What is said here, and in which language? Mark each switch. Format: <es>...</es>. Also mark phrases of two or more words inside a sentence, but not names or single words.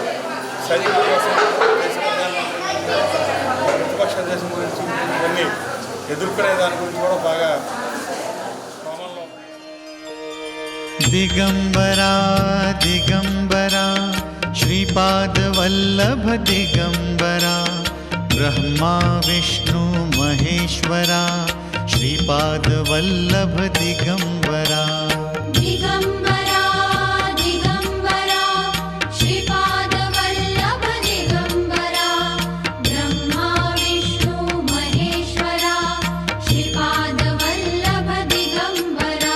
<te>సైనికుల కోసం దేశ ప్రధానమంత్రి ప్రతిపక్ష దేశం గురించి ఇవన్నీ ఎదుర్కొనే దాని గురించి కూడా బాగా</te> <mr>దిగంబరా దిగంబరా दिगंबरा ब्रह्मा विष्णु महेश्वरा श्रीपाद वल्लभ दिगंबरा दिगंबरा दिगंबरा श्रीपाद वल्लभ दिगंबरा ब्रह्मा विष्णु महेश्वरा श्रीपाद वल्लभ दिगंबरा</mr>